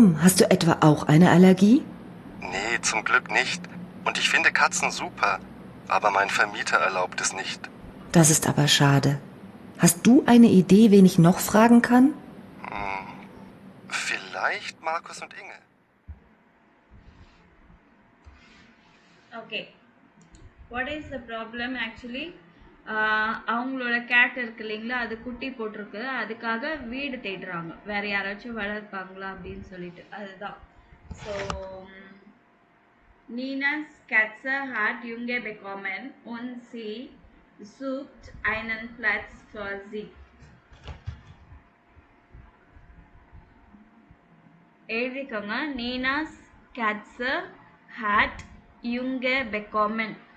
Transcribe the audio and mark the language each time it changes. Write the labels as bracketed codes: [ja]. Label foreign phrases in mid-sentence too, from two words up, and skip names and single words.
[de] Hast du etwa auch eine Allergie? Nee, zum Glück nicht. Und ich finde Katzen super, aber mein Vermieter erlaubt es nicht. Das ist aber schade. Hast du eine Idee, wen ich noch fragen kann? Vielleicht Markus und Inge. Okay. [en] What is the problem actually? [ta] அவங்களோட கேட் இருக்கு இல்லைங்களா, அது குட்டி போட்டிருக்கு. அதுக்காக வீடு தேடுறாங்க, வேற யாராச்சும் வளர்ப்பாங்களா அப்படின்னு சொல்லிட்டு. அதுதான். [de] ஸோ Nina's Katze hat Junge bekommen und sie sucht einen Platz für sie. [ta] எழுதிக்கோங்க. [de] Nina's Katze hat Junge bekommen.